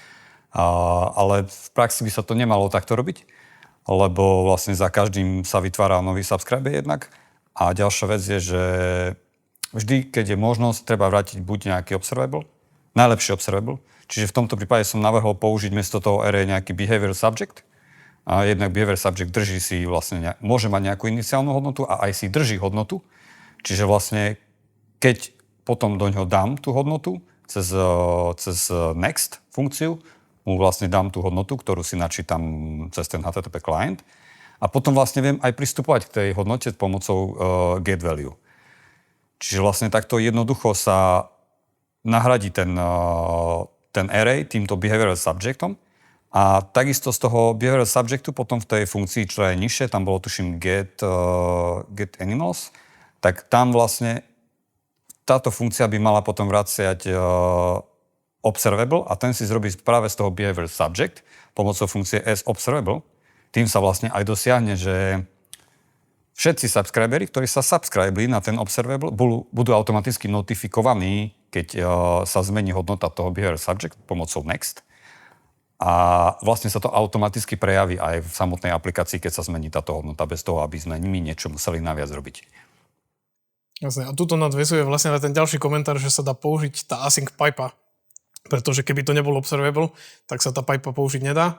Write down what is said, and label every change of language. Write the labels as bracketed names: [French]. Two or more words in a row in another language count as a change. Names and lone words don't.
[Slovak] Ale v praxi by sa to nemalo takto robiť, lebo vlastne za každým sa vytvára nový subscriber jednak. A ďalšia vec je, že vždy, keď je možnosť, treba vrátiť buď nejaký observable, najlepší observable. Čiže v tomto prípade som navrhol použiť miesto toho array nejaký [English] behavior subject. [Slovak] A jednak [English] behavior subject [Slovak] drží si vlastne, môže mať nejakú iniciálnu hodnotu a aj si drží hodnotu. Čiže vlastne, keď potom do ňoho dám tú hodnotu cez next funkciu, mu vlastne dám tú hodnotu, ktorú si načítam cez ten [English] HTTP client [Slovak] a potom vlastne viem aj pristupovať k tej hodnote pomocou [English] get value. [Slovak] Čiže vlastne takto jednoducho sa nahradí ten array týmto behavioral subjectom a takisto z toho behavioral subjectu potom v tej funkcii, čo je nižšie, tam bolo tuším [English] get animals, [Slovak] tak tam vlastne táto funkcia by mala potom vraciať observable a ten si zrobí práve z toho [English] behavior subject [Slovak] pomocou funkcie asObservable. Tým sa vlastne aj dosiahne, že všetci subscriberi, ktorí sa subscribili na ten observable, budú automaticky notifikovaní, keď sa zmení hodnota toho [English] behavior subject [Slovak] pomocou next. A vlastne sa to automaticky prejaví aj v samotnej aplikácii, keď sa zmení táto hodnota, bez toho, aby sme nimi niečo museli naviac robiť. Jasne. A tuto nadväzuje vlastne na ten ďalší komentár, že sa dá použiť tá async pipa. Pretože keby to nebol observable, tak sa tá pipa použiť nedá.